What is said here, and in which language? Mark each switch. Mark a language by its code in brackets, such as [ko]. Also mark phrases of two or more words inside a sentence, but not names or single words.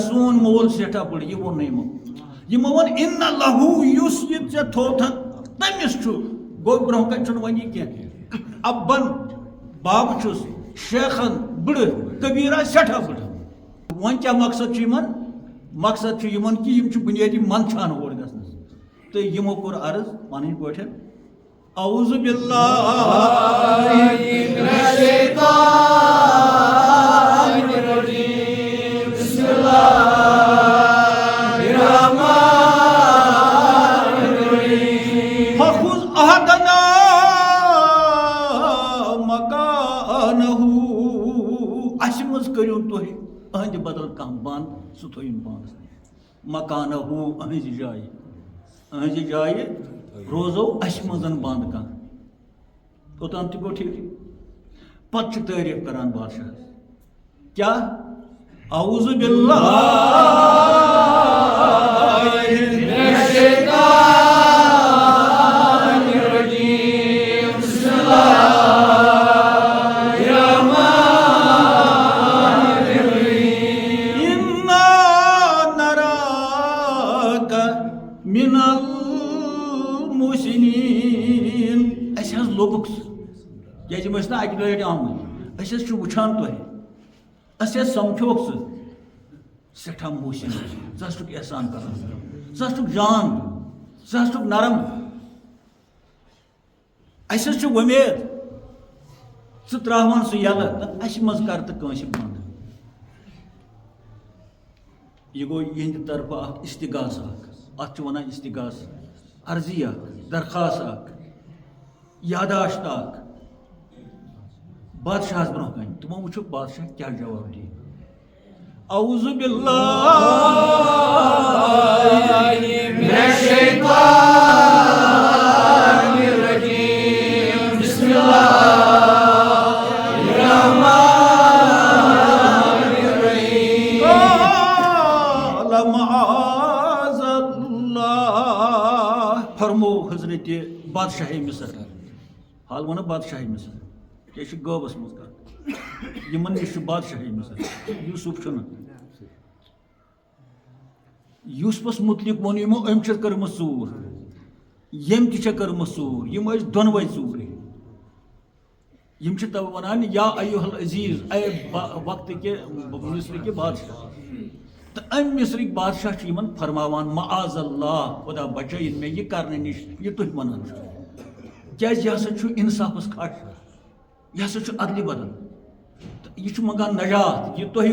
[ks] سون مول سٮ۪ٹھاہ بٕڑٕ یہِ ووٚن نہٕ یِمو ووٚن اِنَّ لہوٗ یُس یہِ ژےٚ تھوتھن تٔمِس چھُ گوٚو برونٛہہ کَنہِ چھُنہٕ وۄنۍ یہِ کینٛہہ اَبَن باب چھُس شیخن بٕڑٕ کبیٖرا سٮ۪ٹھاہ بٕڑٕ وۄنۍ کیٛاہ مقصد چھُ یِمن مقصد چھُ یِمن کہِ یِم چھِ بُنیٲدی منٛدچھان اور گژھنس تہٕ یِمو کوٚر عرض پنٕنۍ پٲٹھۍ [ar] اعوذ باللہ من الشیطان الرجیم بسم اللہ الرحمن الرحیم فخذ احدنا مکانہ [ks] اسہِ منٛز کٔرِو تُہۍ أہنٛدِ بدل کانٛہہ بنٛد سُہ تھٲیِن پانس مکانہ أہنٛزِ جایہِ روزو اسہِ منٛز بنٛد کانٛہہ اوٚتام تہِ گوٚو ٹھیٖک پتہٕ چھُ تعریٖف کران بادشاہس کیٛاہ [ar] اعوذ باللہ من الشیطان الرجیم بسم اللہ الرحمن الرحیم اِنَّا نَرَاكَ مِنَ [ks] المحسنین اَسہِ حظ لوٚبُکھ ژٕ کیٛازِ یِم ٲسۍ نہٕ اَکہِ دۄیہِ لَٹہِ آمٕتۍ أسۍ حظ چھِ وٕچھان تۄہہِ اَسہِ حظ سَمکھیوکھ ژٕ سٮ۪ٹھاہ محسن ژٕ حظ چھُکھ احسان کران ژٕ حظ چھُکھ جان ژٕ حظ چھُکھ نرم اَسہِ حظ چھُ وۄمید ژٕ ترٛاوان سُہ یَلہٕ تہٕ اَسہِ منٛز کر تہٕ کٲنٛسہِ بنٛد یہِ گوٚو یِہنٛدِ طرفہٕ اکھ استغاثہ اکھ اَتھ چھِ وَنان استغاثہ عرضی اکھ درخواست اکھ یاداشت اکھ بادشاہس برونٛہہ کَنہِ تِمو وٕچھُکھ بادشاہ کیٛاہ جواب دِی [ar] اعوذ باللہ من الشیطان الرجیم بسم اللہ الرحمن الرحیم قال معاذ اللہ [ks] فرمو حضرت بادشاہ مصر حال وَنہٕ بادشاہ مصر کیٛاہ چھِ غٲبس منٛز کَتھ یِمن نِش چھُ بادشاہ مصر یوٗسُف چھُنہٕ یوٗسفس مُتعلِق ووٚن یِمو أمۍ چھِ کٔرمٕژ ژوٗر ییٚمۍ تہِ چھےٚ کٔرمٕژ ژوٗر یِم ٲسۍ دۄنوَے ژوٗرٕے یِم چھِ تَوے وَنان [ar] یا ایُّہا العزیٖز [ks] اے وقتٕکہِ مصرٕکہِ بادشاہ تہٕ اَمہِ مصرٕکۍ بادشاہ چھِ یِمن فرماوان [ar] معاذ اللہ [ks] خۄدا بچٲیِن مےٚ یہِ کرنہٕ نِش یہِ تُہۍ وَنان چھِو کیٛازِ یہِ ہسا چھُ اِنصافس کھٹ یہِ ہسا چھُ عدلہِ بدل تہٕ یہِ چھُ منٛگان نجات یہِ تۄہہِ